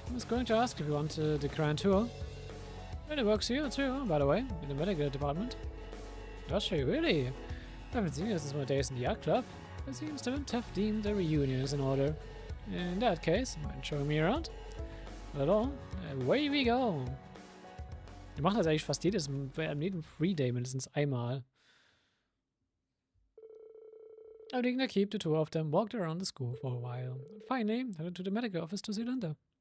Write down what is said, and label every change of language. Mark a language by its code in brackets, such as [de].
[en] I was going to ask if you want the grand tour. It works here too, by the way, in the medical department. Does she really? I haven't seen you since my days in the art club. It seems to have deemed a reunion is in order. In that case, mind showing me around? Not at all. Away we go! [de] Wir machen das eigentlich fast jedem Free Day mindestens einmal. [en] Leaving the keep, the two of them walked around the school for a while. Finally, headed to the medical office to see Linda.